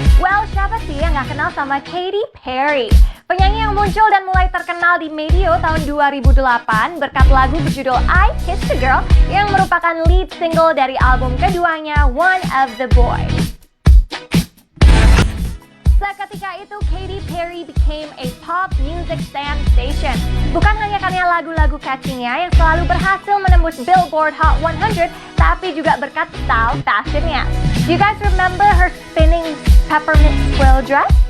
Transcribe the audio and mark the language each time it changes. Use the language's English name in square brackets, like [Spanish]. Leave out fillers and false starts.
[Indonesian] Well, siapa sih yang gak kenal sama Katy Perry? Penyanyi yang muncul dan mulai terkenal di medio tahun 2008 berkat lagu berjudul I Kissed a Girl yang merupakan lead single dari album keduanya One of the Boys. Seketika itu, [English] Katy Perry became a pop music sensation. [Indonesian] Bukan hanya karena lagu-lagu catchy-nya yang selalu berhasil menembus Billboard Hot 100, tapi juga berkat style fashion-nya. [English] Do you guys remember her spinning peppermint squill dress?